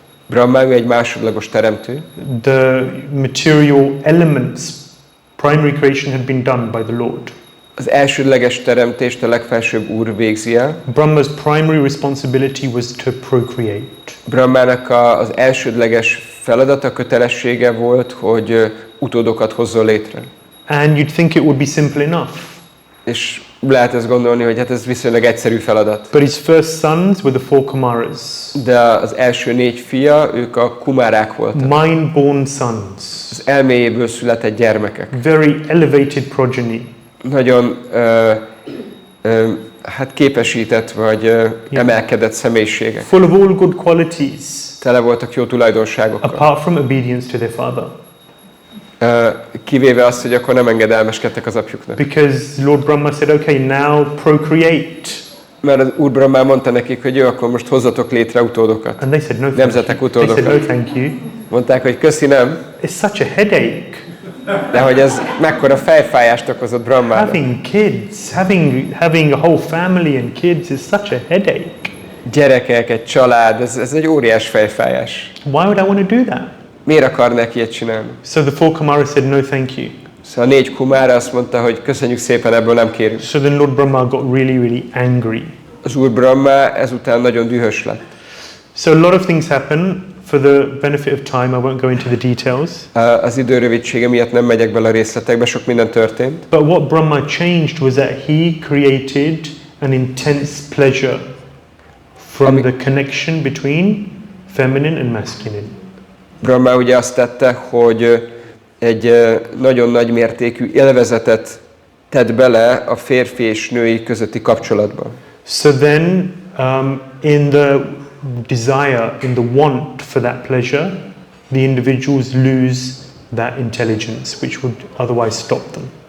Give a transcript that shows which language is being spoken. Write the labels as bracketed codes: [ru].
[hu] Brahma ő egy másodlagos teremtő. [en] The material elements, primary creation had been done by the Lord. [hu] Az elsődleges teremtést a legfelsőbb Úr végzi el. [en] Brahma's primary responsibility was to procreate. [hu] Brahmának az elsődleges feladata, kötelessége volt, hogy utódokat hozzon létre. [en] And you'd think it would be simple enough. [hu] És lehet ezt gondolni, hogy hát ez viszonylag egyszerű feladat. [en] But his first sons were the 4 Kumaras. [hu] De az első 4 fia, ők a kumárák voltak. [en] Mind-born sons. [hu] Az elméjéből született gyermekek. [en] Very elevated progeny. [hu] Nagyon hát képesített vagy emelkedett személyiségek. [en] Full of all good qualities. [hu] Tele voltak jó tulajdonságokkal. [en] Apart from obedience to their father. [hu] Kivéve azt, hogy akkor nem engedelmeskedtek az apjuknak. [en] Because Lord Brahma said, okay, now procreate. [hu] Mert az Úr Brahma mondta nekik, hogy jó, akkor most hozzatok létre utódokat. [en] And they said, no, [hu] nemzetek utódokat. [en] They said, no, thank you. [hu] Mondták, hogy köszi, nem. [en] It's such a headache. [hu] De hogy ez mekkora fejfájást okozott Brahmának. [en] Having kids, having a whole family and kids is such a headache. [hu] Gyerekek, egy család, ez egy óriás fejfájás. [en] Why would I want to do that? [hu] Miért akarnak ilyet csinálni? [en] So the 4 Kumaras said, no, thank you. [hu] Szóval a 4 kumára azt mondta, hogy köszönjük szépen, ebből nem kérünk. [en] So then Lord Brahma got really, really angry. [hu] Az Úr Brahma ezután nagyon dühös lett. [en] So a lot of things happen. For the benefit of time, I won't go into the details. [hu] Az idő rövidsége miatt nem megyek bele a részletekbe, sok minden történt. [en] But what Brahma changed was that he created an intense pleasure from the connection between feminine and masculine. [hu] Brahma ugye azt tette, hogy egy nagyon nagy mértékű élvezetet tett bele a férfi és női közötti kapcsolatba. [en] So then, in the desire, in the want for that pleasure, the individuals lose that intelligence, which would otherwise stop them.